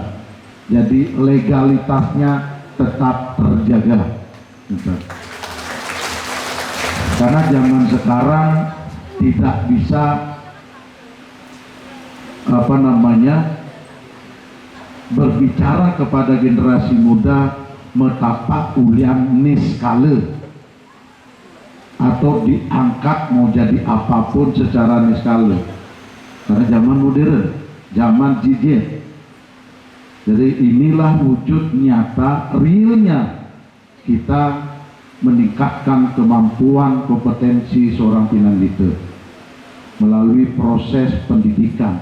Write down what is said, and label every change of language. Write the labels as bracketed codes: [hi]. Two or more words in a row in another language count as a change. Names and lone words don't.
[id] Jadi legalitasnya tetap terjaga. Karena zaman sekarang tidak bisa berbicara kepada generasi muda [ban] metapa ulian niskala [id] atau diangkat mau jadi apapun secara niskala, karena zaman modern, zaman gadget. Jadi inilah wujud nyata realnya kita meningkatkan kemampuan kompetensi seorang pinandita melalui proses pendidikan.